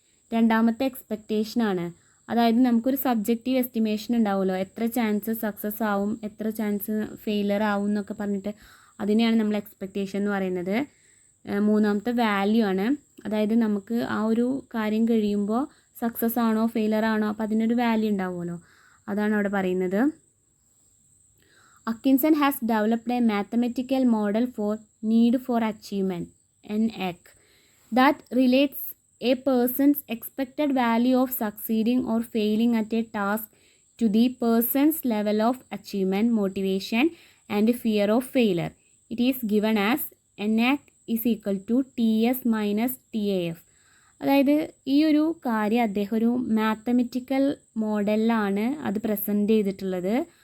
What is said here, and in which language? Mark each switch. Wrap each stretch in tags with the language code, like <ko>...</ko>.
<ml>രണ്ടാമത്തെ എക്സ്പെക്റ്റേഷനാണ്. അതായത് നമുക്കൊരു സബ്ജക്റ്റീവ് എസ്റ്റിമേഷൻ ഉണ്ടാവുമല്ലോ, എത്ര ചാൻസ് സക്സസ് ആവും, എത്ര ചാൻസ് ഫെയിലർ ആവും എന്നൊക്കെ പറഞ്ഞിട്ട് അതിനെയാണ് നമ്മൾ എക്സ്പെക്റ്റേഷൻ എന്ന് പറയുന്നത്. മൂന്നാമത്തെ വാല്യൂ ആണ്. അതായത് നമുക്ക് ആ ഒരു കാര്യം കഴിയുമ്പോൾ സക്സസ് ആണോ ഫെയിലർ ആണോ അപ്പോൾ അതിനൊരു വാല്യൂ ഉണ്ടാവുമല്ലോ, അതാണ് അവിടെ പറയുന്നത്.</ml> <en>Atkinson has developed a mathematical model for need for achievement, NAC, that relates a person's expected value of succeeding or failing at a task to the person's level of achievement, motivation and fear of failure. It is given as NAC is equal to TS minus TAF.</en> <ml>അതായത് ഈ ഒരു കാര്യം അദ്ദേഹം ഒരു mathematical മോഡലിലാണ് അത് present ചെയ്തിട്ടുള്ളത്.</ml>